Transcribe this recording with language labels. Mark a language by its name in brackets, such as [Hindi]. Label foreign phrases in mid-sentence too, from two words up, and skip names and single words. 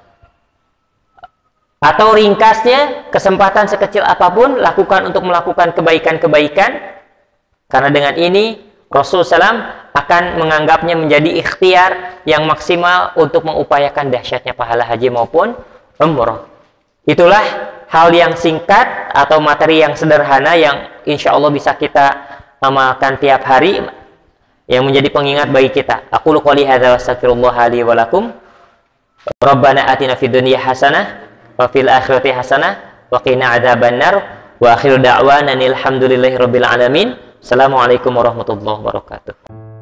[Indonesian] Atau ringkasnya, kesempatan sekecil apapun lakukan untuk melakukan kebaikan-kebaikan, karena dengan ini Rasul SAW akan menganggapnya menjadi ikhtiar yang maksimal untuk mengupayakan dahsyatnya pahala haji maupun umroh. Itulah hal yang singkat atau materi yang sederhana yang insya Allah bisa kita amalkan tiap hari, yang menjadi pengingat bagi kita. [Arabic] أقول قولي هذا وأستغفر الله لي ولكم. ربنا آتنا في الدنيا حسنة وفي الآخرة حسنة وقنا عذاب النار. وآخر دعوانا الحمد لله رب العالمين. السلام عليكم ورحمة الله وبركاته.